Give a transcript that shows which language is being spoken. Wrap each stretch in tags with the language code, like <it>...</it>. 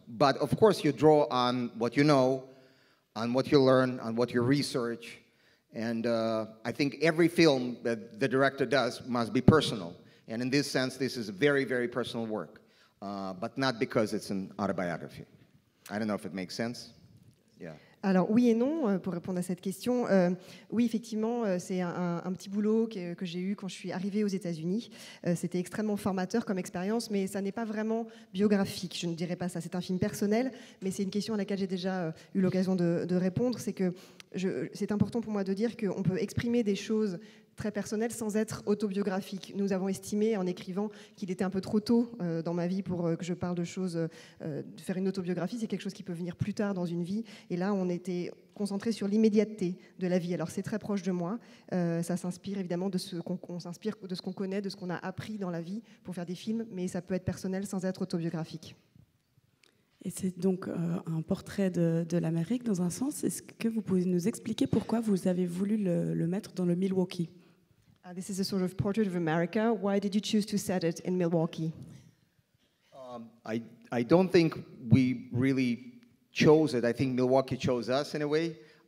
<en>But of course you draw on what you know, on what you learn, on what you research. And I think every film that the director does must be personal. And in this sense, this is a very, very personal work. But not because it's an autobiography. I don't know if it makes sense. Yeah.</en> <fr>Alors oui et non, pour répondre à cette question. Oui, effectivement, c'est un petit boulot que j'ai eu quand je suis arrivée aux États-Unis. C'était extrêmement formateur comme expérience, mais ça n'est pas vraiment biographique, je ne dirais pas ça. C'est un film personnel, mais c'est une question à laquelle j'ai déjà eu l'occasion de répondre. C'est que c'est important pour moi de dire qu'on peut exprimer des choses très personnelles sans être autobiographique. Nous avons estimé en écrivant qu'il était un peu trop tôt dans ma vie pour que je parle de choses, de faire une autobiographie. C'est quelque chose qui peut venir plus tard dans une vie. Et là, on était concentré sur l'immédiateté de la vie. Alors c'est très proche de moi. Ça s'inspire évidemment de ce qu'on s'inspire de ce qu'on connaît, de ce qu'on a appris dans la vie pour faire des films, mais ça peut être personnel sans être autobiographique. Et c'est donc un portrait de l'Amérique dans un sens. Est-ce que vous pouvez nous expliquer pourquoi vous avez voulu le mettre dans le Milwaukee?</fr> <en>This is a sort of portrait of America. Why did you choose to set it in Milwaukee? I don't think we really chose it. I think Milwaukee chose us in a way.</en>